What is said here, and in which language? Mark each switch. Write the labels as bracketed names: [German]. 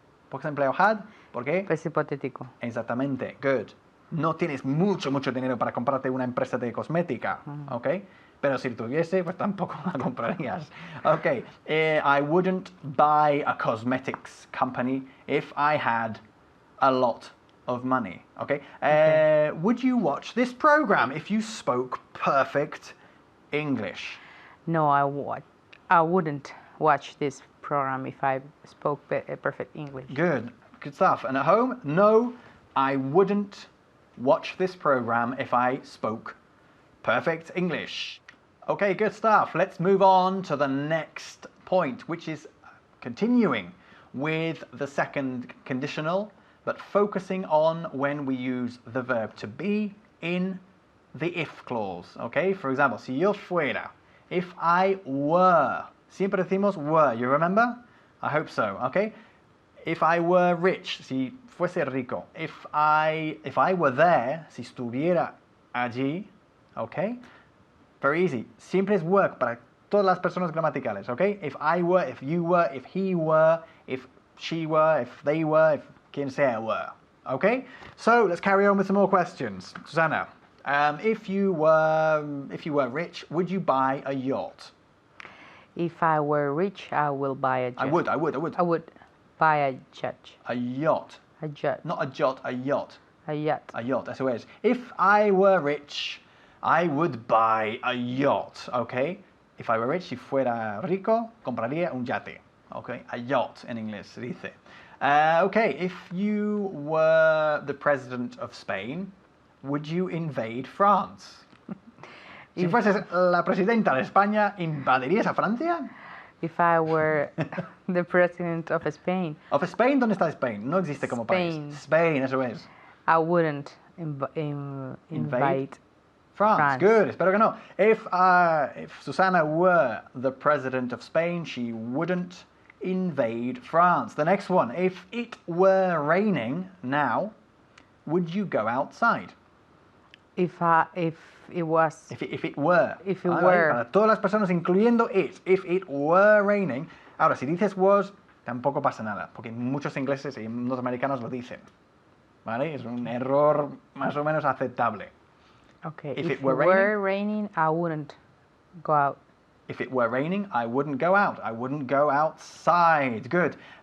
[Spanish] ¿Por qué has empleado had? ¿Por qué? Es hipotético. Exactamente. Good. No tienes mucho dinero para comprarte una empresa de cosmética, ¿ok? Pero si tuviese, pues tampoco la comprarías. [English] Okay, I wouldn't buy a cosmetics company if I had a lot of money. Okay. Would you watch this program if you spoke perfect English? No, I wouldn't watch this program if I spoke perfect English. Good stuff. And at home, no, I wouldn't watch this program if I spoke perfect English. Okay, good stuff. Let's move on to the next point, which is continuing with the second conditional, but focusing on when we use the verb to be in the if clause. Okay, for example, [Spanish] si yo fuera, [English] if I were, [Spanish] siempre decimos were, [English] you remember? I hope so, okay? If I were rich, [Spanish] si fuese rico. [English] If I were there, [Spanish] si estuviera allí, [English] okay? Very easy. [Spanish] Siempre es work para todas las personas gramaticales, okay? [English] If I were, if you were, if he were, if she were, if they were, if [Spanish] quien sea [English] were, okay? So let's carry on with some more questions. Susanna, if you were rich, would you buy a yacht? If I were rich, I will buy a jet. I would. I would buy a jet. A yacht. A jet. Not a jot, a yacht. A yacht. A yacht, [Spanish] eso es. [English] If I were rich, I would buy a yacht, okay? If I were rich, [Spanish] si fuera rico, compraría un yate, okay? A yacht en inglés se dice. [English] Okay, if you were the president of Spain, would you invade France? [Spanish] Si fueses la presidenta de España, ¿invadirías a Francia? [English] If I were the president of Spain, [Spanish] Of Spain, ¿dónde está Spain? No existe como país. Spain, eso es. [English] I wouldn't invite [Spanish] France. Good. Espero que no. [English] If Susana were the president of Spain, she wouldn't invade France. The next one. If it were raining now, would you go outside? If it was. If it were. If it were. [Spanish] Para todas las personas, incluyendo it. [English] If it were raining. [Spanish] Ahora, si dices was, tampoco pasa nada, porque muchos ingleses y norteamericanos lo dicen. ¿Vale? Es un error más o menos aceptable. [English] Okay. If it were raining, I wouldn't go out. If it were raining, I wouldn't go out. I wouldn't go outside. Good.